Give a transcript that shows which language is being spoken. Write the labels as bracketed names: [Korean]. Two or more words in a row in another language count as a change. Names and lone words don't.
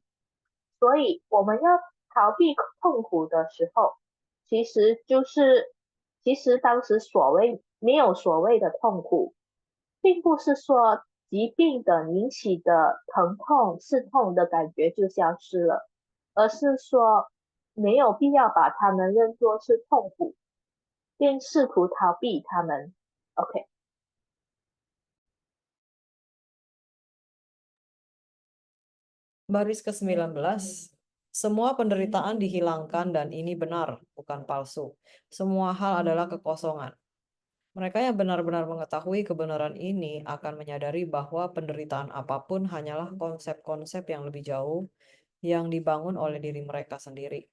[Chinese] 所以我们要逃避痛苦的时候，其实当时没有所谓的痛苦，并不是说疾病的引起的疼痛、刺痛的感觉就消失了，而是说没有必要把它们认作是痛苦，并试图逃避它们。OK， [Indonesian] Baris ke-19, semua penderitaan dihilangkan dan ini benar, bukan palsu. Semua hal adalah kekosongan. Mereka yang benar-benar mengetahui kebenaran ini akan menyadari bahwa penderitaan apapun hanyalah konsep-konsep yang lebih jauh yang dibangun oleh diri mereka sendiri.